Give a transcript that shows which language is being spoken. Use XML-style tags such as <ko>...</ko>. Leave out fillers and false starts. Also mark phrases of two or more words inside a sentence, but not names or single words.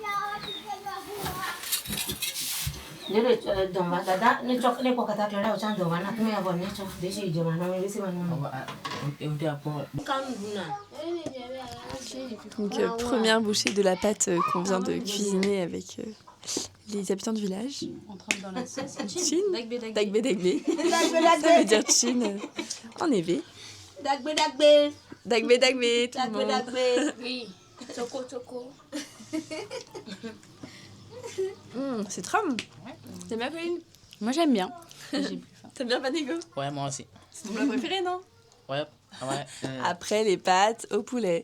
<fr>Donc première bouchée de la pâte qu'on vient de cuisiner avec les habitants du village. On trempe dans la sauce. Chin. Dagbe, dagbe. Ça veut dire chin en évé. Dagbe. Dagbe, tout le monde. Oui. Choco. C'est trop bon. T'aimes bien Pauline? Moi j'aime bien. T'aimes bien Panego? Ouais, moi aussi. C'est ton plat préféré, non? Ouais. Après les pâtes au poulet.</fr>